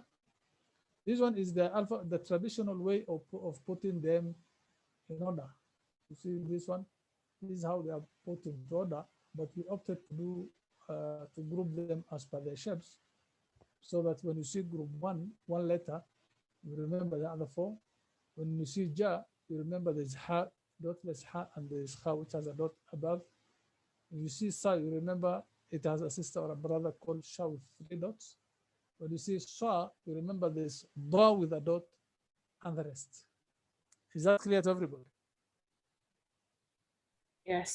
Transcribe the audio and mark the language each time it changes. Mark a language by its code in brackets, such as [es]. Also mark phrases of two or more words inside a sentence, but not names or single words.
[en] This one is the alpha, the traditional way of putting them in order. You see this one? This is how they are put in order, but we opted to do to group them as per their shapes, so that when you see group one letter, you remember the other four. When you see ja, you remember there's ha, dotless ha, and there's ha, which has a dot above. When you see sa, you remember it has a sister or a brother called sha with 3 dots. When you see sa, you remember there's da with a dot and the rest. Is that clear to everybody? Yes.